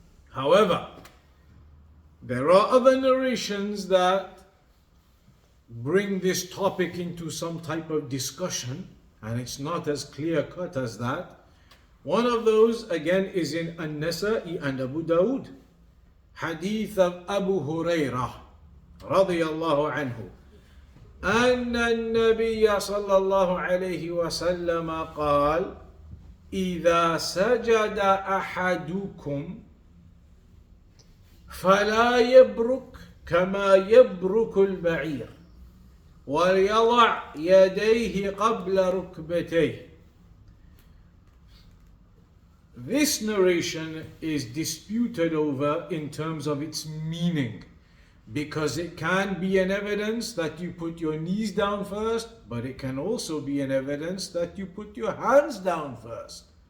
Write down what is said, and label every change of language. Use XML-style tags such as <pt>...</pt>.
<en>However, there are other narrations that bring this topic into some type of discussion, and it's not as clear cut as that. One of those again is in An-Nasa'i and Abu Dawud, hadith of Abu Hurairah radiyallahu anhu,</en> <ar>أن النبي صلى الله عليه وسلم قال إذا سجد أحدكم فلا يبرك كما يبرك البعير وليضع يديه قبل ركبتيه.</ar> <en>This narration is disputed over in terms of its meaning, because it can be an evidence that you put your knees down first, but it can also be an evidence that you put your hands down first.</en>